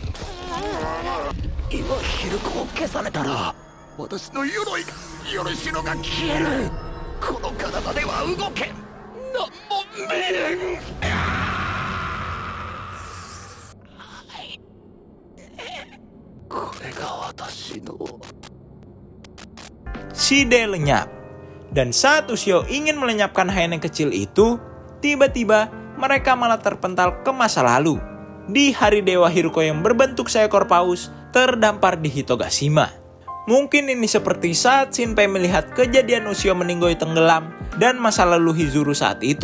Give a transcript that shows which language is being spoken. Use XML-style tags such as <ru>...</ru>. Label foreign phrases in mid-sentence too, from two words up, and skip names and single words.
<ja>今ヒルコを消されたら私の鎧がしのが消える。この体では動けん。なんも見えん。これが私の。</ja> <id>Shide lenyap. Dan saat Ushio ingin melenyapkan Haine kecil itu, tiba-tiba mereka malah terpental ke masa lalu. Di hari Dewa Hiruko yang berbentuk seekor paus terdampar di Hitogashima. Mungkin ini seperti saat Shinpei melihat kejadian Ushio meninggoy tenggelam dan masa lalu Hizuru saat itu.</id>